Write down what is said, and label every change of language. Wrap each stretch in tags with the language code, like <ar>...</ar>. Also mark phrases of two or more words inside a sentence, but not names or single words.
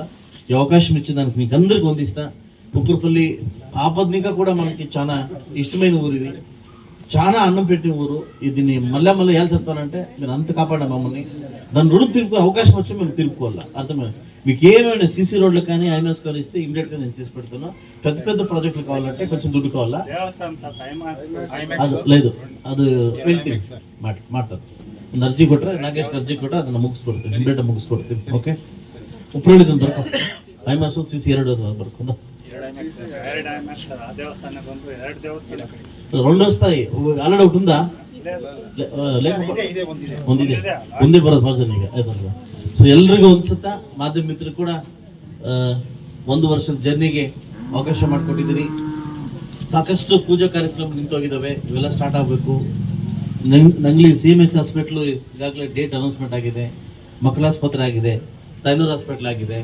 <te>ఈ అవకాశం ఇచ్చిన దానికి మీకు అందరికీ వందిస్తా. ఉప్పరపల్లి ఆపద్నిక కూడా మనకి చాలా ఇష్టమైన ఊరు, ఇది చాలా అన్నం పెట్టిన ఊరు. దీన్ని మళ్ళీ ఎలా చెప్తానంటే మీరు అంత కాపాడా మమ్మల్ని, దాన్ని రుణం తిరుపుకునే అవకాశం వచ్చి మేము తిరుపుకోవాలా. అర్థమైంది? మీకు ఏమైనా సీసీ రోడ్లు కానీ ఐఎంఎస్ కానీ ఇస్తే ఇమీడియట్గా నేను చేసి పెడుతున్నా. పెద్ద ప్రాజెక్టులు కావాలంటే కొంచెం దుడ్డు కావాలా.</te> <kn>ಅದು లేదు ಅದು ಹೇಳ್ತೀನಿ ಮಾಡ್ತಾರೆ. ಒಂದು ಅರ್ಜಿ ಕೊಟ್ಟರೆ ನಾಗೇಶ್ ಅರ್ಜಿ ಕೊಟ್ಟರೆ ಅದನ್ನು ಮುಗಿಸ್ಕೊಡ್ತೀನಿ, ಇಮಿಡಿಯೇಟ್ ಮುಗಿಸ್ಕೊಡ್ತೀನಿ. ಓಕೆ, ಉಪ್ಪರಳ್ಳಿದೊಂದು ಬರ್ಕೊ ಐಮಾಸ್ ಸಿಸಿ 2 ಬರ್ಕೊಂಡು 2 వస్తాయి.</kn> <te>ఆల్రెడీ ఒకటి ఉందా?</te> <kn>ಒಂದೇ ಬರೋದು ಫಂಕ್ಷನ್ ಈಗ ಆಯ್ತಲ್ಲ. ಸೊ ಎಲ್ರಿಗೂ ಅನ್ಸುತ್ತಾ ಮಾಧ್ಯಮ ಮಿತ್ರರು ಕೂಡ 1 ವರ್ಷದ ಜರ್ನಿಗೆ ಅವಕಾಶ ಮಾಡಿಕೊಟ್ಟಿದ್ದೀರಿ. ಸಾಕಷ್ಟು ಪೂಜಾ ಕಾರ್ಯಕ್ರಮ ನಿಂತೋಗಿದ್ದಾವೆ, ಇವೆಲ್ಲ ಸ್ಟಾರ್ಟ್ ಆಗಬೇಕು. ನಂಗ್ಲಿ CMH ಹಾಸ್ಪಿಟ್ಲು ಈಗಾಗಲೇ</kn> <en>date announcement</en> <kn>ಆಗಿದೆ, ಮಕ್ಕಳ ಆಸ್ಪತ್ರೆ ಆಗಿದೆ, ಟೈಲರ್ ಹಾಸ್ಪಿಟ್ಲ್ ಆಗಿದೆ.</kn>